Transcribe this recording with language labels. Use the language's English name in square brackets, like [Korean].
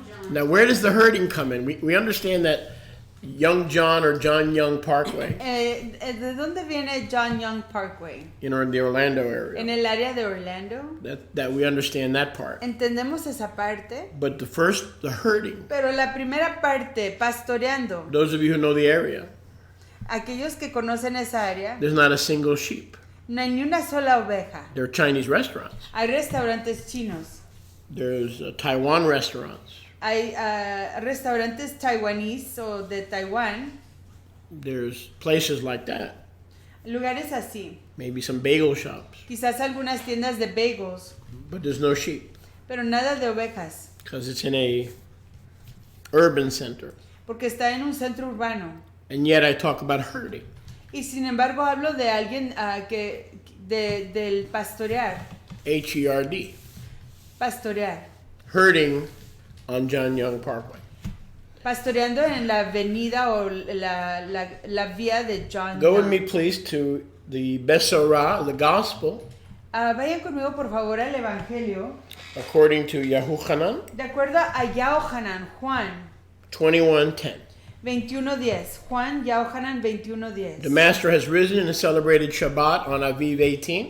[English] Now, where does the herding come in? We understand that Young John or John Young Parkway [Spanish] ¿De dónde viene John Young Parkway? [English] in the Orlando [Spanish] En [English] area. [Spanish] el área de Orlando. [English] That we understand that part. [Spanish] Entendemos esa parte. [English] But the herding, [Spanish] Pero la primera parte, pastoreando, [English] those of you who know the area, [Spanish] aquellos que conocen esa área, [English] there's not a single sheep. [Spanish] no hay ni una sola oveja. [English] There are Chinese restaurants. [Spanish] Hay restaurantes chinos. [English] There's Taiwan restaurants. [Spanish] Hay restaurantes taiwaníes o de Taiwán. [English] There's places like that. [Spanish] Lugares así. [English] Maybe some bagel shops. [Spanish] Quizás algunas tiendas de bagels. [English] But there's no sheep. [Spanish] Pero nada de ovejas, [English] because it's in a urban center. [Spanish] porque está en un centro urbano. [English] And yet I talk about herding. [Spanish] Y sin embargo hablo de alguien del pastorear. [English] H-E-R-D. [Spanish] Pastorear. [English] Herding on John Young Parkway. [Spanish] Pastoreando en la avenida o la vía de John [English] Go with [Spanish] Young. [English] me, please, to the Besorah, the Gospel, [Spanish] Vayan conmigo por favor al Evangelio. [English] according to Yahuchanan, [Spanish] De acuerdo a Yahohanan, Juan [English] 21:10. [Spanish] 21:10. Juan Yahohanan 21:10. [English] The Master has risen and celebrated Shabbat on Aviv 18.